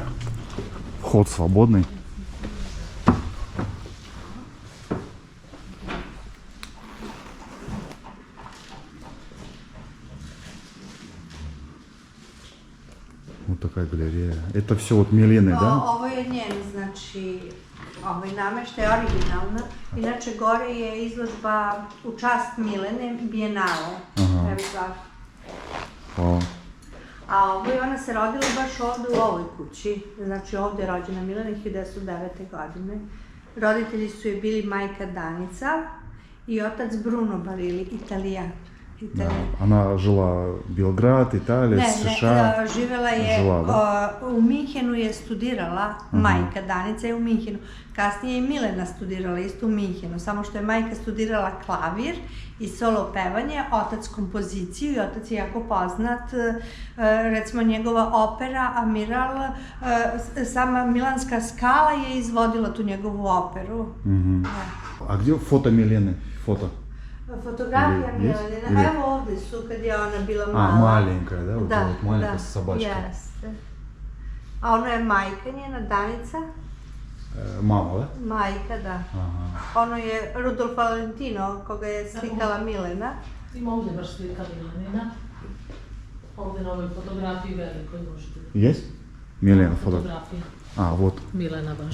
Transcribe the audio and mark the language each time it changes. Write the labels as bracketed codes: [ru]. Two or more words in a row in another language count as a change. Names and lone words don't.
[ru] Вход свободный. Вот такая галерея. Это все вот Милены, да? [sr] Ovo je njen, znači, nameštaj je originalna. Inače, gore je izložba u čast Milene, Bijenale. Aha. Evo tako. Hvala. A ona se rodila baš ovde u ovoj kući. Znači, ovde je rođena Milena 1909. godine. Roditelji su je bili majka Danica i otac Bruno Barili, Italijan. [ru] Да. Она жила в Белград, Италия, США. [sr] Živela je, [ru] Жила, да? [sr] U Minhenu je studirala, majka Danica je u Minhenu. Kasnije je Milena studirala isto u Minhenu, samo što je majka studirala klavir i solo pevanje, otac kompoziciju i otac je jako poznat. Recimo njegova opera Amiral, sama Milanska skala je izvodila tu njegovu operu. [ru] А где фото Милены? Фото? [sr] Fotografija Milena, evo ovdje su kad je ona bila mala. [ru] А, маленькая, да? Вот, вот маленькая собачка. [sr] Jeste. A ona je majka njena, Danica? Mama, da? Majka, da. Aha. Ono je Rudolf Valentino, koga je slikala Milena. Ima ovdje baš slika Milenina. Ovdje na ovoj fotografiji velikoj možete. [ru] Есть? Милена фото. [sr] Fotografija. [ru] А, вот. [sr] Milena baš.